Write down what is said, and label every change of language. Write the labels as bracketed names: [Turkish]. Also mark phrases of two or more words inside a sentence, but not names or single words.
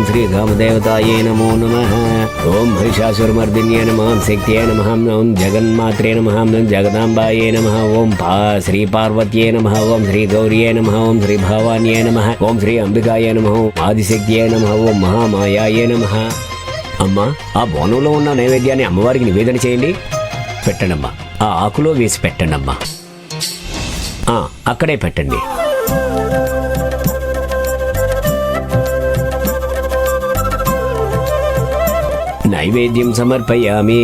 [Sanskrit] श्री कामदेवतायै नमो नमः। ओं महिषासुरमर्दिन्यै नमः। शक्त्यै नमः। ओं जगन्मात्रे नमः। जगदाम्बायै नमः। ओं श्री पार्वत्यै नमः। ओं श्री गौर्यै नमः। ओं श्री भवान्यै नमः। ओं श्री अंबिकायै नमः। आदिशक्त्यै नमः। ओं महामायायै नमः। [Telugu] అమ్మా, ఆ బోనంలో ఉన్న నైవేద్యాన్ని అమ్మవారికి నివేదన చేయండి. పెట్టండమ్మా, ఆ ఆకులో వేసి పెట్టండమ్మా. అక్కడే పెట్టండి. [Sanskrit] నైవేద్యం సమర్పయామి.